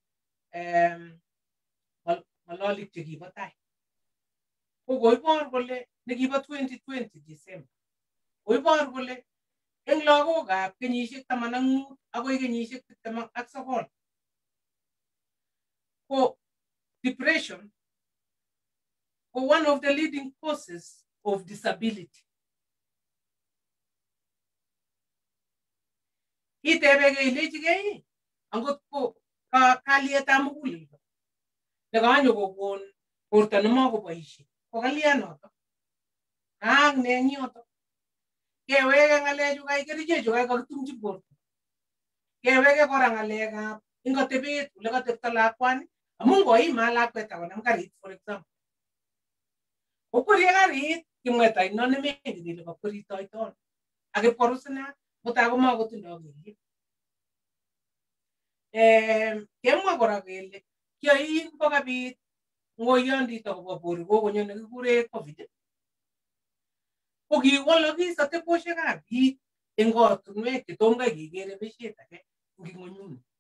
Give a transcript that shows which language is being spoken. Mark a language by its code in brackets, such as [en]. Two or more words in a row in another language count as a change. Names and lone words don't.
[kln] ngololik chekibo tai ko koibor kole nekibo 2020 December koibor kole eng lagokab kenyisiek 15 akoi kenyisiek 29 ko depression ko [en] one of the leading causes of disability. [kln] Itebege ilechigei angot ko kalietab muguleldo nekanyo kokon borto nemakoboisie ko kalianoto ak nenyoto keweke ngalechu kai kerichechu kai kakitumchi borto keweke kora ngalekab ingotebet ole katebto lakwani amu ngoima lakwet akonam karit [en] for example [kln] okwerie karit kimweta ino nemengen ile kakweritoito akipkorusina mutai komakotindoi kelyek kemwa kora kele kiyoin kokabit ngoyondito kobo bori kokonyo nekikure COVID ko kiwolokis ateboshekab biik eng ortinwek chetom kai kekere beshet age eng ngonyuni